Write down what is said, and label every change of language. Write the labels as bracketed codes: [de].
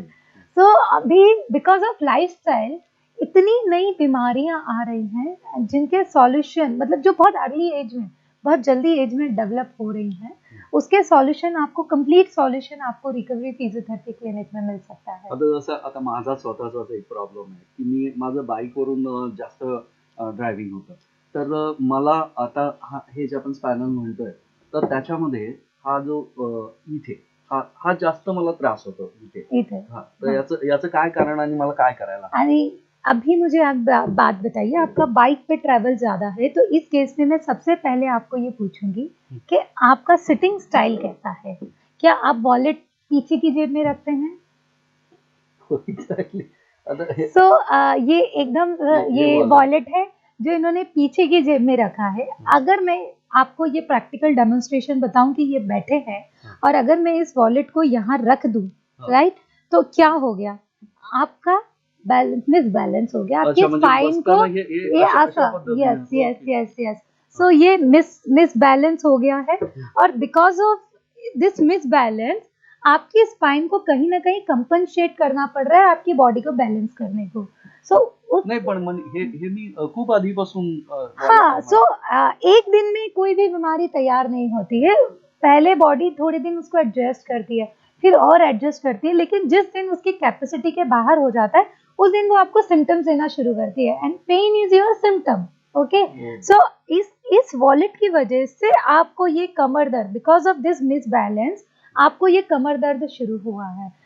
[hi] सो अभी because of lifestyle इतनी नई बीमारियां आ रही हैं जिनके सॉल्यूशन मतलब जो बहुत अर्ली एज में, बहुत जल्दी एज में डेवलप हो रही हैं, उसके सॉल्यूशन आपको कंप्लीट सॉल्यूशन आपको रिकवरी फिजियोथेरेपी क्लिनिक में मिल सकता है. [mr] आता जसं आता माझा स्वतःचाच एक प्रॉब्लेम आहे की मी माझं बाईकवरून जास्त ड्रायव्हिंग होतं. तर मला आता हे जे आपण स्पॅनल म्हणतोय तर त्याच्यामध्ये हा जो इथे हा जास्त मला त्रास होतो इथे. इथे. हा तर याचं याचं काय कारण आणि मला काय करायला? [hi] अरे अभी मुझे आप बात बताइए, आपका बाइक पे ट्रैवल ज्यादा है, तो इस केस में मैं सबसे पहले आपको ये पूछूंगी कि आपका सिटिंग स्टाइल कैसा है. क्या आप वॉलेट पीछे की जेब में रखते हैं? [mr] एक्झॅक्टली. आता हे [hi] सो ये एकदम ये वॉलेट है जो इन्होंने पीछे की जेब में रखा है. अगर मैं आपको ये प्रैक्टिकल डेमोन्स्ट्रेशन बताऊं कि ये बैठे हैं और अगर मैं इस वॉलेट को यहाँ रख दूं, राइट, तो क्या हो गया, आपका बैलेंस मिसबैलेंस हो गया, आपकी [mr] अच्छा म्हणजे [hi] स्पाइन को [mr] बसताना हे [hi] ये [mr] अशा [hi] ऐसा. [mr] पद्धतीने. [en] Yes yes okay. Yes yes. [hi] सो ये मिसबैलेंस हो गया है और [en] because of this misbalance [hi] आपकी स्पाइन को कहीं ना कहीं कंपनसेट करना पड़ रहा है आपकी बॉडी को बैलेंस करने को. सो [mr] नाही पण मग हे मी खूप आधीपासून [hi] हाँ. सो एक दिन में कोई भी बीमारी तैयार नहीं होती है. पहले बॉडी थोड़े दिन उसको एडजस्ट करती है, फिर और एडजस्ट करती है, लेकिन जिस दिन उसकी कैपेसिटी के बाहर हो जाता है उस दिन वो आपको सिम्टम्स देना शुरू करती है. [en] And pain is your symptom. Okay. [hi] सो इस वॉलेट की वजह से आपको ये कमर दर्द, [en] because of this misbalance [hi] आपको ये कमर दर्द शुरू हुआ है.